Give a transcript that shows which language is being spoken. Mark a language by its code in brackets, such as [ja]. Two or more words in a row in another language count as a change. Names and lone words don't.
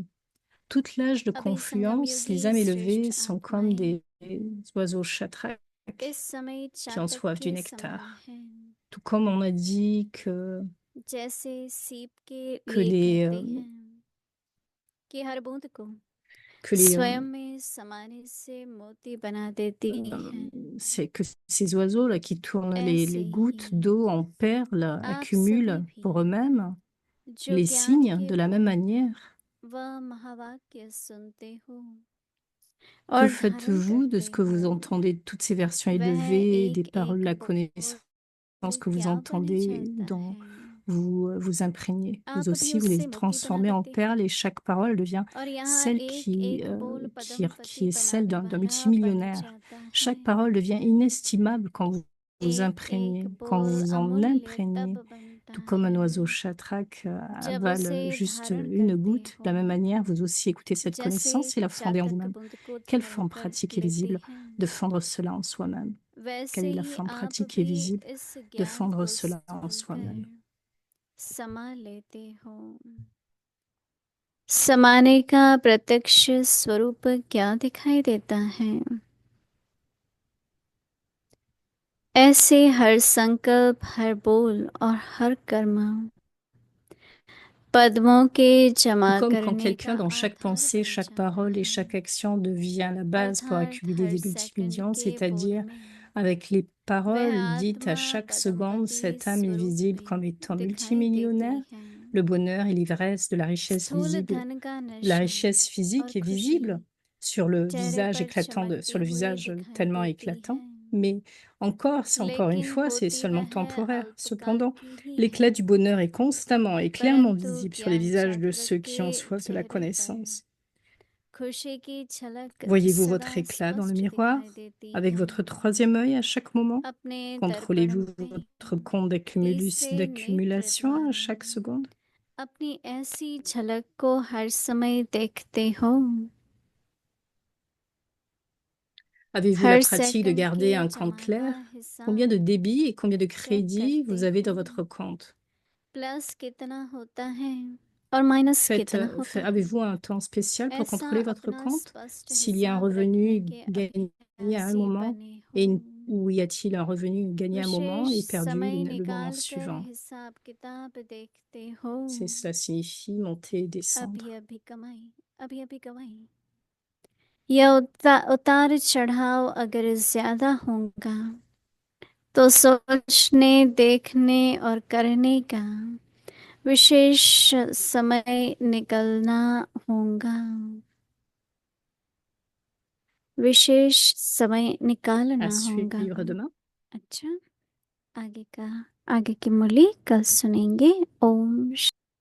[fr] Toute l'âge de confluence, les âmes élevées sont comme des oiseaux chatraques qui ont soif du nectar. Tout comme on a dit que [hi] कि हर बूंद को [fr] que les, [hi] स्वयं में समाने से मोती बना देती है। [fr] c'est que ces oiseaux là qui tournent les [hi] ऐसे [fr] gouttes [hi] ही [fr] d'eau en perles [hi] आप सभी [fr] accumulent pour [hi] भी [fr] eux-mêmes [hi] जो [fr] les [hi] ज्ञान [fr] signes [hi] के [fr] de la même [hi] वो [fr] manière. [hi] वह महावाक्य सुनते हो [fr] Que [hi] और धारण [fr] faites-vous de ce [hi] करते [fr] que vous [hi] हो, [fr] entendez, de toutes ces versions [hi] वह [fr] élevées, des [hi] एक [fr] paroles de la [hi] एक [fr] connaissance [hi] बोल [fr] que vous [hi] क्या बन [fr] entendez, [hi] जाता [fr] dont [hi] है। [fr] vous vous imprégnez? Vous [hi] आप भी [fr] aussi, vous les [hi] उससे मोती बना [fr] transformez en [hi] देते [fr] perles [hi] हैं [fr] et chaque parole devient [hi] और यहाँ [fr] celle [hi] एक एक बोल पदम [fr] qui [hi] पति [fr] est celle d'un [hi] बनाने वाला बन [fr] multimillionnaire. [hi] जाता है। [fr] Chaque parole devient inestimable quand vous vous [hi] एक [fr] imprégnez, [hi] एक [fr] quand vous [hi] बोल [fr] vous en [hi] अमूल्य [fr] imprégnez, [hi] तब बनता [fr] tout comme un [hi] है [fr] oiseau chatrak [hi] जब [fr] avale [hi] उसे [fr] juste [hi] धारण [fr] une [hi] करते [fr] goutte. De la même [hi] हो, [fr] manière, vous aussi écoutez cette [hi] जैसे [fr] connaissance et la fondez en [hi] चातक [fr] vous-même. [hi] बूंद को [fr] Quelle [hi] धारण [fr] forme [hi] कर [fr] pratique et [hi] लेते [fr] visible [hi] हैं, [fr] de fondre cela en soi-même? [hi] वैसे [fr] Quelle est la [hi] ही [fr] forme [hi] आप [fr] pratique et [hi] भी [fr] visible [hi] इस [fr] de [hi] ज्ञान [fr] fondre [hi] को [fr] cela en soi-même? [hi] सुनकर समा लेते हो। समाने का प्रत्यक्ष स्वरूप क्या दिखाई देता है? ऐसे हर संकल्प, हर बोल और हर कर्म पद्मों के जमा [fr] Comme quand [hi] करने का [fr] quelqu'un, dans chaque [hi] आधार [fr] pensée, [hi] बन [fr] chaque [hi] जाता [fr] parole et [hi] है, [fr] chaque action devient la base pour [hi] अर्थात [fr] accumuler [hi] हर [fr] des [hi] सेकंड [fr] multimillions, [hi] के बोल [fr] c'est-à-dire [hi] में [fr] avec les [hi] वह [fr] paroles dites à [hi] आत्मा [fr] chaque seconde, [hi] पदमपति [fr] cette âme est [hi] स्वरूप [fr] visible [hi] में [fr] comme étant [hi] दिखाई [fr] multimillionnaire. [hi] देती है। [fr] Le bonheur et l'ivresse de la richesse [hi] स्थूल [fr] visible, [hi] धन का [fr] la [hi] नशा [fr] richesse [hi] और [fr] physique est [hi] खुशी [fr] visible sur le [hi] चेहरे [fr] visage [hi] पर [fr] éclatant [hi] चमकते [fr] sur le [hi] हुए [fr] visage [hi] दिखाई [fr] tellement [hi] देती [fr] éclatant. [hi] है, [fr] Mais encore une [hi] लेकिन [fr] fois, c'est [hi] होती [fr] seulement [hi] वह [fr] temporaire. [hi] अल्पकाल [fr] Cependant, [hi] की ही [fr] l'éclat [hi] है, [fr] du bonheur est constamment et clairement [hi] परंतु [fr] visible sur les [hi] ज्ञान [fr] visages de [hi] जागृत [fr] ceux qui ont [hi] के [fr] soif de la [hi] चेहरे पर [fr] connaissance. [hi] खुशी की झलक [fr] Voyez-vous votre [hi] सदा [fr] éclat dans le [hi] स्पष्ट [fr] miroir [hi] दिखाई देती [fr] avec [hi] है। [fr] votre troisième œil à chaque moment? [hi] अपने दर्पण [fr] Contrôlez-vous [hi] में [fr] votre compte [hi] तीसरे नेत्र [fr] d'accumulation à [hi] द्वारा [fr] chaque seconde? [hi] अपनी ऐसी झलक को हर समय देखते हो। [fr] Avez-vous la [hi] हर [fr] pratique de [hi] सेकंड [fr] garder [hi] के [fr] un compte [hi] जमा [fr] clair? [hi] का [fr] Combien de [hi] हिसाब [fr] débit et combien de [hi] चेक [fr] crédit [hi] करते [fr] vous avez dans [hi] हो, [fr] votre compte? [hi] प्लस कितना होता है और माइनस कितना होता है, [fr] Avez-vous un temps spécial pour [hi] ऐसा [fr] contrôler votre [hi] अपना [fr] compte? [hi] स्पष्ट [fr] S'il y a un [hi] हिसाब रखने [fr] revenu [hi] के [fr] gagné à un [hi] अभ्यासी [fr] moment [hi] बने [fr] et [hi] हो। [fr] ou y a-t-il un revenu gagné à un moment [hi] विशेष [fr] et perdu [hi] समय [fr] le moment [hi] निकाल कर [fr] suivant? [hi] हिसाब किताब देखते हो। [fr] Cela signifie monter et descendre. [hi] अभी अभी कमाई, अभी अभी कमाई। यह उतार चढ़ाव अगर ज्यादा होगा तो सोचने, देखने और करने का विशेष समय निकलना होगा, विशेष समय [fr] À [hi] निकालना होगा। [fr] suivre demain. [hi] अच्छा, आगे की मुरली कल सुनेंगे। ओम